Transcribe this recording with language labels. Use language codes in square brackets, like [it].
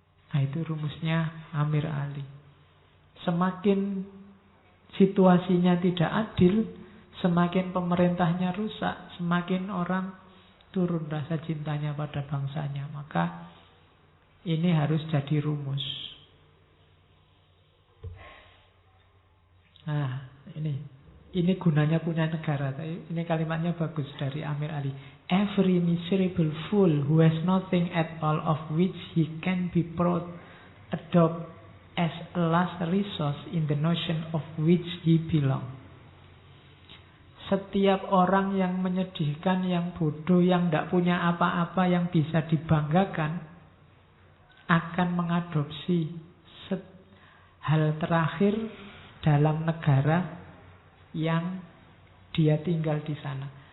[id] Nah itu rumusnya Amir Ali. Semakin situasinya tidak adil, semakin pemerintahnya rusak, semakin orang turun rasa cintanya pada bangsanya. Maka ini harus jadi rumus. Nah, ini gunanya punya negara. Ini kalimatnya bagus dari Amir Ali. [en] Every miserable fool who has nothing at all of which he can be proud adopt as a last resource in the notion of which he belong. [id] Setiap orang yang menyedihkan, yang bodoh, yang tidak punya apa-apa yang bisa dibanggakan, akan mengadopsi hal terakhir dalam negara yang dia tinggal di sana.